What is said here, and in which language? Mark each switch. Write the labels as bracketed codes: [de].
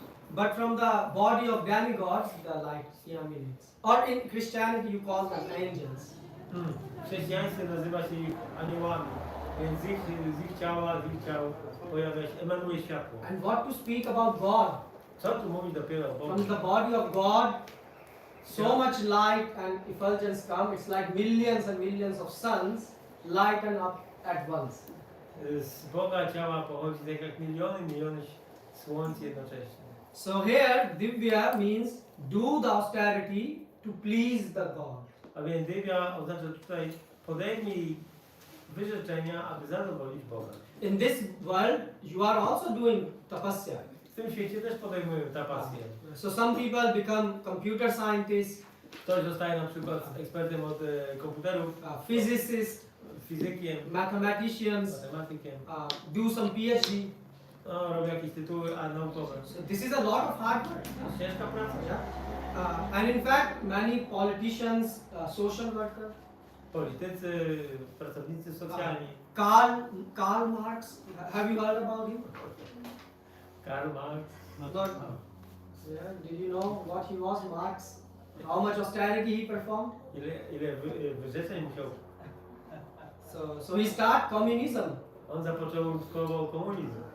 [en] But from the body of demigods, the light emanates. Or in Christianity you call them angels. [pl] W chrześcijaństwie nazywa się ich aniołami, więc z ich ciała, z ich ciał pojawia się, emanuje światło. [en] And what to speak about God? [pl] Co tu mówi dopiero o Bogu? [en] From the body of God, so much light and effulgence come. It's like millions and millions of suns lighten up at once. [pl] Z Boga ciała pochodzi tak jak miliony słońc jednocześnie. [en] So here, Divya means do the austerity to please the God. [pl] A więc dywia oznacza tutaj podejmij wyrzeczenia, aby zadowolić Boga. [en] In this world, you are also doing tapasya. [pl] W tym świecie też podejmują tapasję. [en] So some people become computer scientists, [pl] Ktoś zostaje na przykład ekspertem od komputerów, [en] physicists, [pl] fizykiem, [en] mathematicians, [pl] matematykiem, [en] do some PhD. [pl] no, robi jakieś tytuły naukowe. [en] So this is a lot of hard work. [pl] To jest ciężka praca. [en] And in fact, many politicians, social workers, [pl] Politycy, pracownicy socjalni. [en] Karl Marx, have you heard about him? [pl] Karl Marx. [en] Not. Yeah. Did you know what he was, Marx? How much austerity he performed? [pl] Ile wyrzeczeń musiał. [en] So he started communism, [pl] On zapoczątkował komunizm.